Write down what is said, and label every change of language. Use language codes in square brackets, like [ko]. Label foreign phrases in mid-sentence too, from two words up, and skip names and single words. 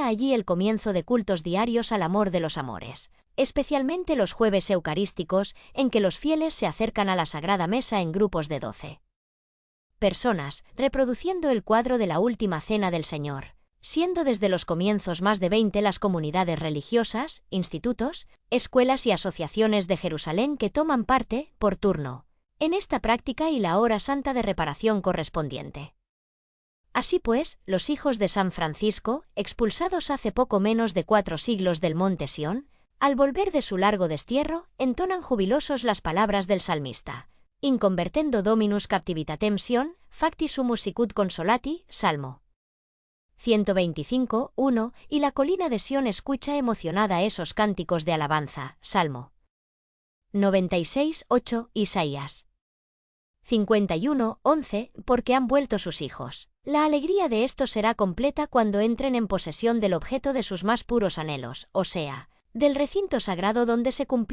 [es] allí el comienzo de cultos diarios al amor de los amores, especialmente los jueves eucarísticos, en que los fieles se acercan a la Sagrada Mesa en grupos de 12 personas, reproduciendo el cuadro de la Última Cena del Señor, siendo desde los comienzos más de 20 las comunidades religiosas, institutos, escuelas y asociaciones de Jerusalén que toman parte, por turno, en esta práctica y la hora santa de reparación correspondiente. Así pues, los hijos de San Francisco, expulsados hace poco menos de 4 siglos del monte Sión, al volver de su largo destierro, entonan jubilosos las palabras del salmista. [la] Inconvertendo Dominus captivitatem Sion, facti sumus sicut consolati, [es] Salmo 125, 1, y la colina de Sión escucha emocionada esos cánticos de alabanza, Salmo 96, 8, Isaías 51:11, porque han vuelto sus hijos. La alegría de estos será completa cuando entren en posesión del objeto de sus más puros anhelos, o sea, del recinto sagrado donde se cumplieron